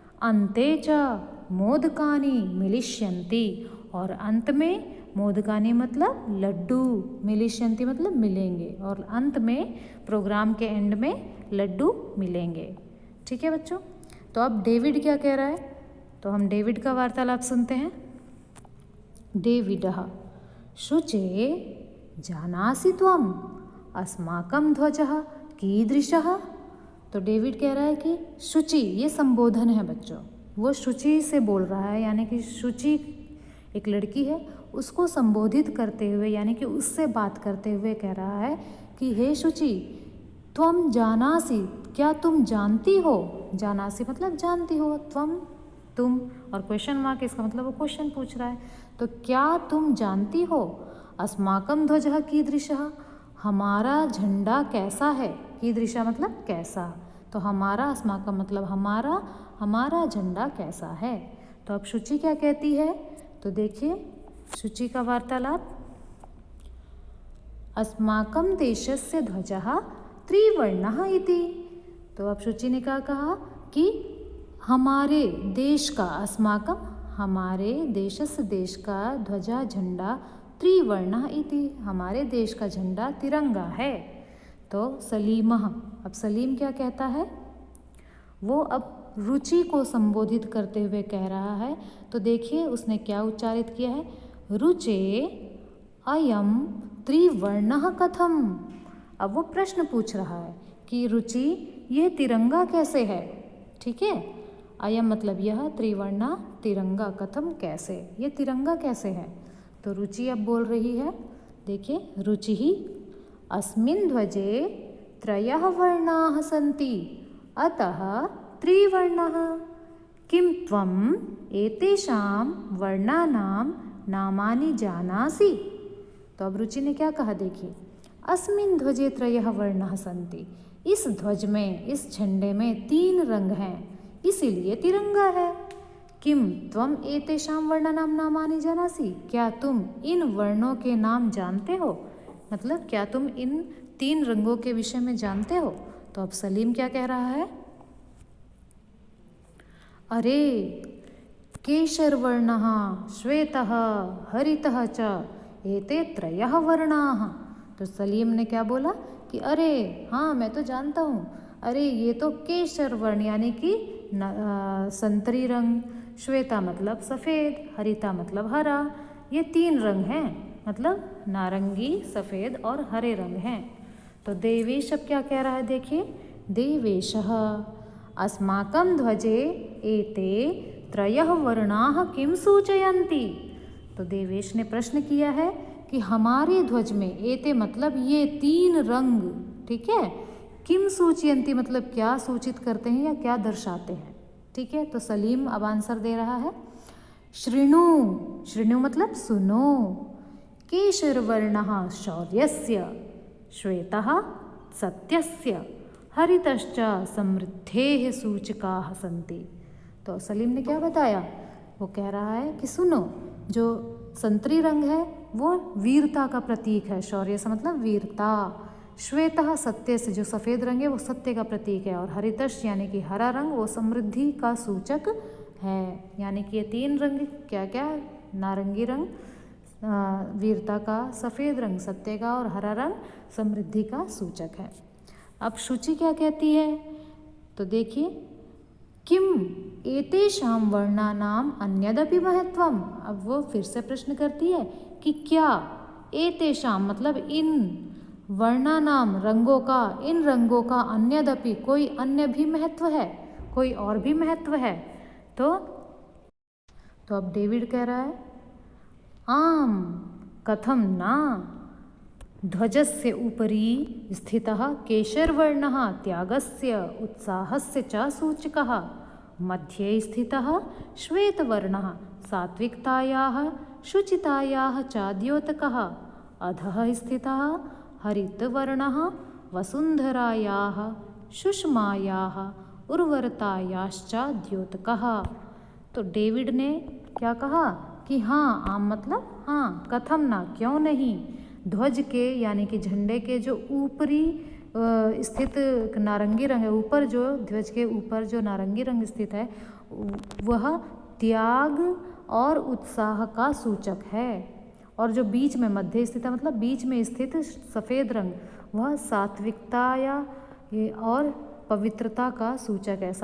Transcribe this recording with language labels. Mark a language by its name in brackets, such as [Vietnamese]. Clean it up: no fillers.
[Sanskrit] अन्ते च मोदकानि मिलिष्यन्ति, [Hindi] और अंत में मोदकानि मतलब लड्डू, मिलिष्यन्ति मतलब मिलेंगे, और अंत में प्रोग्राम के एंड में लड्डू मिलेंगे। ठीक है बच्चों। तो अब डेविड क्या कह रहा है, तो हम डेविड का वार्तालाप सुनते हैं। [Sanskrit] डेविडः शुचे जानासि त्वम् अस्माकं ध्वजः कीदृशः। [Hindi] तो डेविड कह रहा है कि शुचि, ये संबोधन है बच्चों, वो शुचि से बोल रहा है, यानी कि शुचि एक लड़की है, उसको संबोधित करते हुए यानी कि उससे बात करते हुए कह रहा है कि हे शुचि, [Sanskrit] त्वम जानासि, [Hindi] क्या तुम जानती हो। जानासि मतलब जानती हो, त्वम तुम, और क्वेश्चन मार्क इसका मतलब वो क्वेश्चन पूछ रहा है। तो क्या तुम जानती हो, [Sanskrit] अस्माकं ध्वजः कीदृशः, [Hindi] हमारा झंडा कैसा है। कीदृशः मतलब कैसा। तो हमारा, अस्माकं मतलब हमारा, हमारा झंडा कैसा है। तो अब शुचि क्या कहती है, तो देखिए शुचि का वार्तालाप। [Sanskrit] अस्माकं देशस्य ध्वजः त्रिवर्णः इति। [Hindi] तो अब शुचि ने क्या कहा कि हमारे देश का, अस्माकं हमारे देशस्य, देश का, ध्वजा झंडा, [Sanskrit] त्रिवर्णः इति, [Hindi] हमारे देश का झंडा तिरंगा है। तो सलीमः, अब सलीम क्या कहता है, वो अब रुचि को संबोधित करते हुए कह रहा है। तो देखिए उसने क्या उच्चारित किया है, [Sanskrit] रुचे अयम त्रिवर्णः कथम। [Hindi] अब वो प्रश्न पूछ रहा है कि रुचि, ये तिरंगा कैसे है। ठीक है। अयम मतलब यह, त्रिवर्णा तिरंगा, कथम कैसे, ये तिरंगा कैसे है। तो रुचि अब बोल रही है, देखिए, [Sanskrit] रुचि ही अस्मिन् ध्वजे त्रयः वर्णाः सन्ति अतः त्रिवर्णः, किं त्वम् एतेषां वर्णानां नामानि जानासि। [Hindi] तो अब रुचि ने क्या कहा, देखिए, [Sanskrit] अस्मिन् ध्वजे त्रयः वर्णाः सन्ति, [Hindi] इस ध्वज में, इस झंडे में 3 रंग हैं, इसीलिए तिरंगा है। [Sanskrit] किम त्वम एतेषां वर्णानां नामानि जानासि, [Hindi] क्या तुम इन वर्णों के नाम जानते हो, मतलब क्या तुम इन 3 रंगों के विषय में जानते हो। तो अब सलीम क्या कह रहा है, [Sanskrit] अरे केशरवर्णः श्वेतः हरितः च एते त्रयः वर्णाः। [Hindi] तो सलीम ने क्या बोला कि अरे हाँ, मैं तो जानता हूँ, अरे ये तो केशर वर्ण यानी कि संतरी रंग, श्वेता मतलब सफ़ेद, हरिता मतलब हरा, ये 3 रंग हैं, मतलब नारंगी, सफ़ेद और हरे रंग हैं। तो देवेश अब क्या कह रहा है, देखिए, [Sanskrit] देवेशः अस्माकं ध्वजे एते त्रयः वर्णाः किं सूचयन्ति। [Hindi] तो देवेश ने प्रश्न किया है कि हमारे ध्वज में एते मतलब ये 3 रंग, ठीक है, [Sanskrit] किम सूचयन्ति [Hindi] मतलब क्या सूचित करते हैं या क्या दर्शाते हैं। ठीक है, तो सलीम अब आंसर दे रहा है। [Sanskrit] शृणु, शृणु [Hindi] मतलब सुनो, [Sanskrit] केशरवर्णः शौर्यस्य, श्वेतः सत्यस्य, हरितश्च समृद्धेः सूचकाः सन्ति। [Hindi] तो सलीम ने क्या बताया, वो कह रहा है कि सुनो, जो संतरी रंग है वो वीरता का प्रतीक है, शौर्य से मतलब वीरता, श्वेतः सत्य से जो सफ़ेद रंग है वो सत्य का प्रतीक है, और हरितश यानी कि हरा रंग वो समृद्धि का सूचक है। यानी कि ये 3 रंग क्या क्या, नारंगी रंग वीरता का, सफ़ेद रंग सत्य का और हरा रंग समृद्धि का सूचक है। अब शुचि क्या कहती है, तो देखिए, [Sanskrit] किम एतेषां वर्णानाम अन्यदपि महत्वम। [Hindi] अब वो फिर से प्रश्न करती है कि क्या एतेषां मतलब इन वर्णानाम रंगों का, इन रंगों का अन्यदपि कोई अन्य भी महत्व है, कोई और भी महत्व है। तो अब डेविड कह रहा है आम [Sanskrit] कथम ना, ध्वजस्य उपरि स्थितः केशरवर्णः त्यागस्य उत्साहस्य च सूचकः, मध्ये स्थितः श्वेतवर्णः सात्विकतायाः शुचितायाः च द्योतकः, अधः स्थितः हरितवर्णः वसुन्धरायाः सुषमायाः उर्वरतायाश्च द्योतकः। [Hindi] तो डेविड ने क्या कहा कि हाँ, आम मतलब हाँ, [Sanskrit] कथम ना [Hindi] क्यों नहीं, ध्वज के यानी कि झंडे के जो ऊपरी स्थित नारंगी रंग है, ऊपर जो ध्वज के ऊपर जो नारंगी रंग स्थित है वह त्याग और उत्साह का सूचक है, और जो बीच में मध्य स्थित है मतलब बीच में स्थित सफ़ेद रंग वह सात्विकता या और पवित्रता का सूचक है।